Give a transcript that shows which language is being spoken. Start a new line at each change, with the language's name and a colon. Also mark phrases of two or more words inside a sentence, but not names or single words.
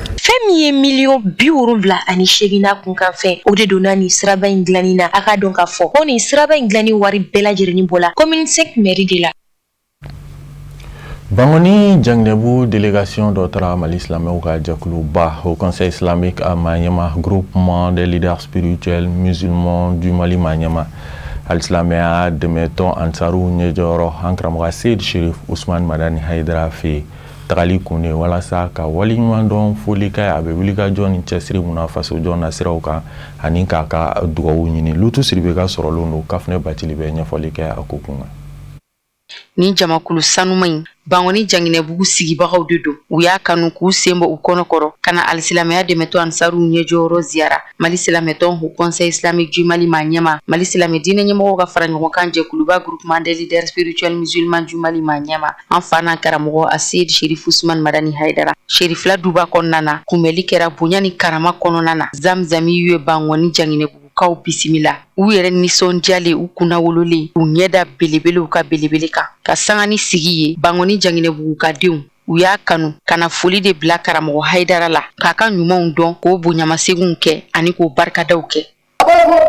Bambara: Fɛn min ye $78,000 na kunkan fɛn o de donna nin siraba in dilanni na a ka dɔn k'a fɔ ko nin siraba in dilanni wari bɛɛ lajɛlen bɔla commune 5 mairie de la. Bangoni Jangnɛbu délégation dɔ taara Mali silamɛw ka jɛkuluba
French: au conseil islamique à Maniama groupement des leaders spirituels musulmans du Mali
Bambara: Maniama al-silamɛya dɛmɛtɔn Ansaru ɲɛjɔyɔrɔ an karamɔgɔ Seyid Sherif Usman Madani Haidara fɛ tagali kun ye walasa ka waliɲuman dɔn foli kɛ a bɛ wulikajɔ ni cɛsiri mun na fasojɔ na siraw kan ani k'a ka dugawu ɲini Lutu Siribe ka sɔrɔlen don Kafunɛ Batili bɛ ɲɛfɔli kɛ a ko kunkan. Ni jamakulu sanuma in Bangoni Jangnɛbugu sigibagaw de don u y'a kanu k'u sen bɔ u kɔnɔkɔrɔ kana alisilamɛya dɛmɛtɔn Ansaru ɲɛjɔyɔrɔ ziyara Mali silamɛtɔn
French: au conseil islamique du
Bambara: Mali Maniama Mali silamɛ diinɛ ɲɛmɔgɔw ka fara ɲɔgɔn kan jɛkuluba
French: groupement des leaders spirituels musulmans du Mali
Bambara: Maniama an fa n'a karamɔgɔ a Seyid Sherif Usman Madani Haidara Sherifla duba kɔnɔna na kunbɛli kɛra bonya ni karama kɔnɔna na Zamzami ye Bangoni Jangnɛbugu kaw bisimila u yɛrɛ nisɔndiyalen u kunna wololen u ɲɛda belebelew ka belebele kan ka sanga ni sigi ye Bangoni Jangnɛbugu ka denw u y'a kanu kana foli de bila karamɔgɔ Haidara la k'a ka ɲumanw dɔn k'o bonyamaseginw kɛ ani k'o barikadaw kɛ.